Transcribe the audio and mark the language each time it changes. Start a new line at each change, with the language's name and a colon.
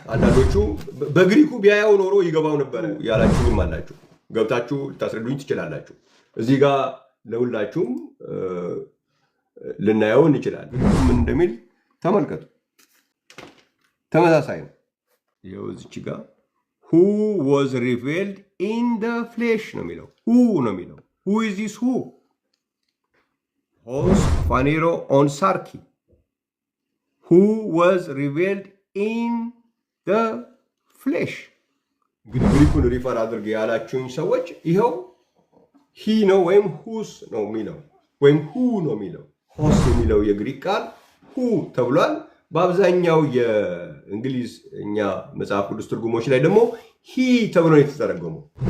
Amharic: አንዳንዶቹ በግሪኩ ቢያየው ኖሮ ይገባው ነበር ያላችሁም አላችሁ። ገብታችሁ ልታስረዱኝ ትችላላችሁ። እዚህ ጋር ለሁላችሁም ልናየው እንችላለን። ምን እንደሚል ተመልከቱ። ተመሳሳይ ነው። ይኸው እዚች ጋር
English: who was revealed in the flesh
Amharic: ነው የሚለው። who ነው የሚለው።
English: who is this who?
Greek: Hos phanero on sarki.
English: who was revealed in the flesh.
Amharic: እንግዲህ ግሪኩን ሪፈር አድርገ ያላችሁኝ ሰዎች ይኸው ሂ ነው ወይም ሁስ ነው የሚለው ወይም ሁ ነው የሚለው። ሆስ የሚለው የግሪክ ቃል ሁ ተብሏል። በአብዛኛው የእንግሊዝኛ መጽሐፍ ቅዱስ ትርጉሞች ላይ ደግሞ ሂ ተብሎ ነው የተተረጎመው።